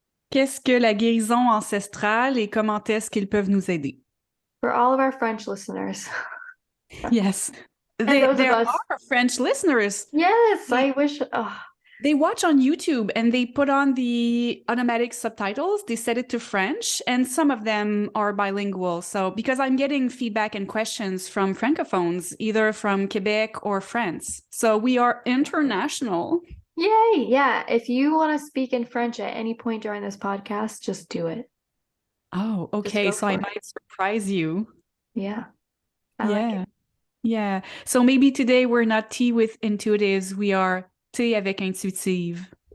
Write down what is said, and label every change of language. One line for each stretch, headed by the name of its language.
French: Qu'est-ce que la guérison ancestrale et comment est-ce qu'ils peuvent nous aider?
English: For all of our French listeners. Yes. There are French listeners. Yes, I wish. They watch on YouTube and they put on the automatic subtitles. They set it to French and some of them are bilingual. So because I'm getting feedback and questions from francophones, either from Quebec or France. So we are international. Yay. Yeah. If you want to speak in French at any point during this podcast, just do it. Oh, okay. So I might surprise you. Yeah. I like it. Yeah. So maybe today we're not tea with intuitives. We are
French: thé avec intuitive.